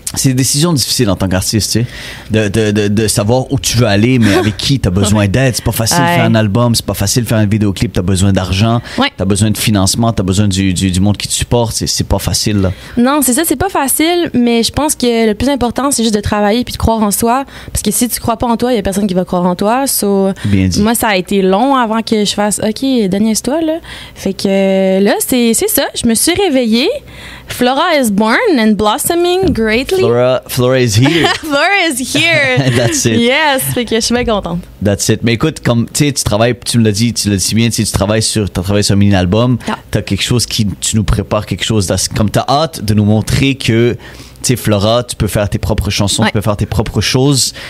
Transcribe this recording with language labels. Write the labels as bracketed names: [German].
[French] C'est des décisions difficiles en tant qu'artiste, tu sais, de savoir où tu veux aller, mais avec qui tu as besoin d'aide. C'est pas facile de faire un album, c'est pas facile de faire un vidéoclip, tu as besoin d'argent, tu as besoin de financement, tu as besoin du monde qui te supporte. C'est pas facile, là. Non, c'est ça, c'est pas facile, mais je pense que le plus important, c'est juste de travailler puis de croire en soi. Parce que si tu crois pas en toi, il y a personne qui va croire en toi. Bien dit. Moi, ça a été long avant que je fasse OK, deniaise-toi, là. Fait que là, c'est ça. Je me suis réveillée. [English] Flora is born and blossoming greatly. Flora is here. Flora is here. That's it. [French] Yes, fait que je suis bien contente. [English] That's it. [French] Mais écoute, comme tu sais, tu travailles, tu l'as dit si bien, tu travailles sur un mini album. T'as quelque chose tu nous prépares quelque chose comme t'as hâte de nous montrer que tu sais, Flora, tu peux faire tes propres chansons, tu peux faire tes propres choses.